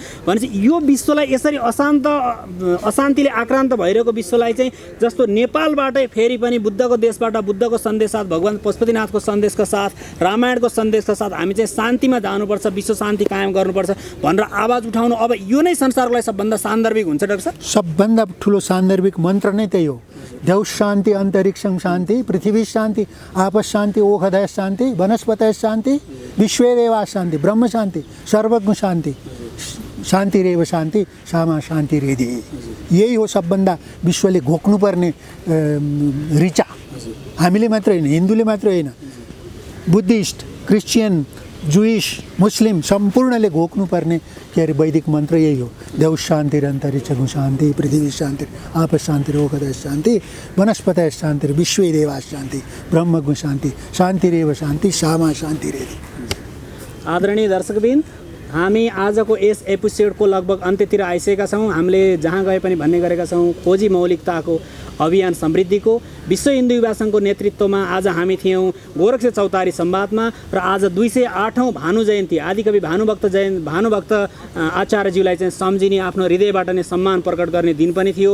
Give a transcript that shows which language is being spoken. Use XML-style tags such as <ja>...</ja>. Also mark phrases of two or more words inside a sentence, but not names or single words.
<ne>भने चाहिँ यो विश्वलाई यसरी अशान्तिले आक्रान्त भइरहेको विश्वलाई चाहिँ जस्तो नेपालबाटै फेरि पनि बुद्धको देशबाट बुद्धको सन्देश साथ, भगवान् पशुपतिनाथको सन्देशका साथ, रामायणको सन्देशका साथ हामी चाहिँ शान्तिमा जानुपर्छ, विश्व शान्ति कायम गर्नुपर्छ भनेर आवाज उठाउनु अब यो नै संसारको लागि सबभन्दा सान्दर्भिक हुन्छ डाक्टर साहब। सबभन्दा ठुलो सान्दर्भिक मन्त्र नै त्यही हो।</ne> <sa>देव शान्ति, अन्तरिक्षम शान्ति, पृथ्वी शान्ति, आपस शान्ति, ओखदय शान्ति, वनस्पतय शान्ति, विश्वदेवा शान्ति, ब्रह्म शान्ति, सर्वज्ञ शान्ति, शान्तिरेव शान्ति, सामा शान्तिरेधि।</sa> <ne>यही हो सबभन्दा विश्वले घोक्नुपर्ने ऋचा। हामीले मात्र होइन, हिन्दूले मात्र होइन, बुद्धिस्ट, क्रिस्चियन, जुइस, मुस्लिम सम्पूर्णले घोक्नुपर्ने के अरे वैदिक मन्त्र यही हो।</ne> <sa>देव शान्ति, अन्तरिक्षको शान्ति, पृथ्वी शान्ति, आपस शान्ति, ओखदय शान्ति, वनस्पतय शान्ति, विश्वदेवा शान्ति, ब्रह्मको शान्ति, शान्तिरेव शान्ति, सामा शान्तिरेधि।</sa> <ne>आदरणीय दर्शकबिन, हामी आजको यस एपिसोडको लगभग अन्त्यतिर आइसकेका छौँ। हामीले जहाँ गए पनि भन्ने गरेका छौँ, खोजी मौलिकताको अभियान समृद्धिको विश्व हिन्दू युवा सङ्घको नेतृत्वमा आज हामी थियौँ गोरखसे चौतारी संवादमा र आज 208औं भानु जयन्ती आदिकवि भानुभक्त आचार्यज्यूलाई चाहिँ सम्झिने, आफ्नो हृदयबाट नै सम्मान प्रकट गर्ने दिन पनि थियो।</ne>